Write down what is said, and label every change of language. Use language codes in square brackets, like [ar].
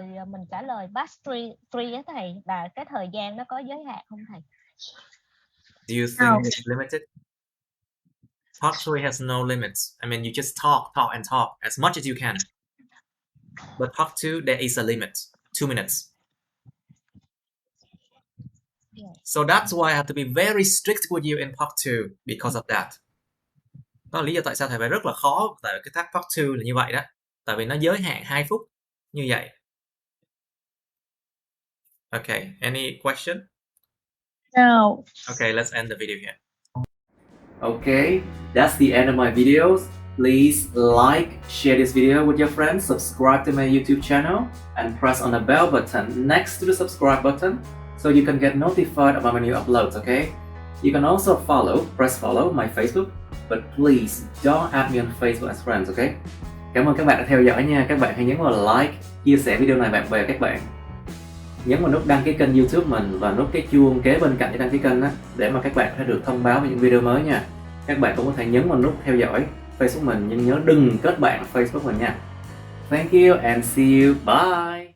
[vi] mình trả lời past three á thầy, là cái thời gian nó có giới hạn không thầy? [en] Do you think it's limited? Part 3 has no limits. I mean, you just talk and talk as much as you can. But part 2, there is a limit. 2 minutes. Yeah. So that's why I have to be very strict with you in part 2 because of that. [vi] Đó là lý do tại sao thầy phải rất là khó tại cái tác part 2 là như vậy đó. Tại vì nó giới hạn 2 phút như vậy. [en] Okay, any question? No. Okay, let's end the video here. Okay, that's the end of my videos. Please like, share this video with your friends, subscribe to my YouTube channel, and press on the bell button next to the subscribe button so you can get notified about my new uploads, okay? You can also press follow my Facebook, but please don't add me on Facebook as friends, okay? [vi] Cảm ơn các bạn đã theo dõi nha. Các bạn hãy nhấn vào like, chia sẻ video này bạn bè các bạn. Nhấn vào nút đăng ký kênh YouTube mình và nút cái chuông kế bên cạnh cái đăng ký kênh đó để mà các bạn sẽ được thông báo về những video mới nha. Các bạn cũng có thể nhấn vào nút theo dõi Facebook mình nhưng nhớ đừng kết bạn Facebook mình nha. [en] Thank you and see you. Bye.